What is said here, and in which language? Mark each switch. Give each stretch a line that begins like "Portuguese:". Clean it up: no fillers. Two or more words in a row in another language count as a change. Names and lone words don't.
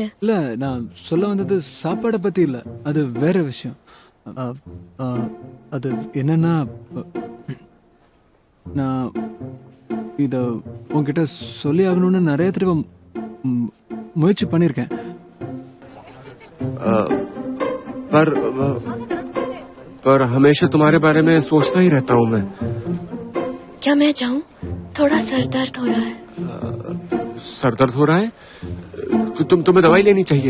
Tamil: இல்லை, நான் சொல்ல வந்தது சாப்பாடை பற்றி இல்லை, அது வேற விஷயம். அது என்னன்னா, நான் இதை உங்ககிட்ட சொல்லி ஆகணும்னு நிறைய தடவை முயற்சி பண்ணியிருக்கேன்.
Hindi: पर हमेशा तुम्हारे बारे में सोचता ही रहता हूँ मैं. क्या मैं जाऊँ? थोड़ा सर दर्द हो रहा है. सर दर्द हो रहा है? तुम्हें दवाई लेनी चाहिए.